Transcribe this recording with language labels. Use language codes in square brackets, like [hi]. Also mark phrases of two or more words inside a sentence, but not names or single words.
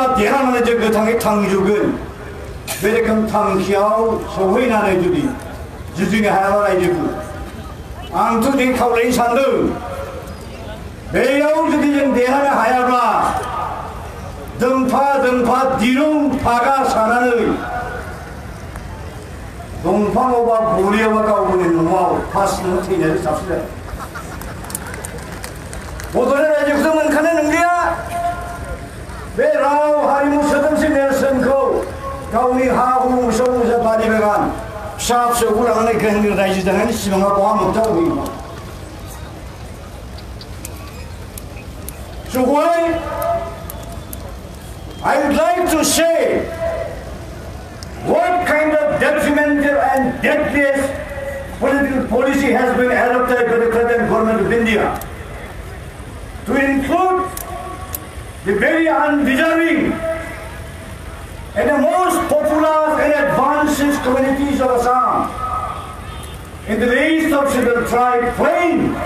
[brx] देरहानानै जों गोथाङै थांजोबगोन बे रोखोम थांखियाव सौहैनानै जुदि जुजिनो हायाबा रायजोखौ आंथ' दिनै खावलायनो सानदों बेयाव जुदि जों देरहानो हायाब्ला दोंफा दिरुं फागा सानानै दंफाङाव बा गलियावबा गावनि न'आव फासिनो थैनानै साबसिन बड'लेण्ड रायजोखौथ' मोनखानाय नंलिया बे राव हारिमु सोदोमस्रि नेरसोनखौ गावनि हा हु मोसौ मोसा बारि बागान फिसा फिसौखौ लानानै गोहोम रायजो जानायनि सिमाङा बहा मोगथाङाव होयो [en] So why I would like to say what kind of detrimental and deadliest political policy has been adopted by the present government of India to include the very undeserving and the most popular and advanced communities of Assam in the list of scheduled tribe plain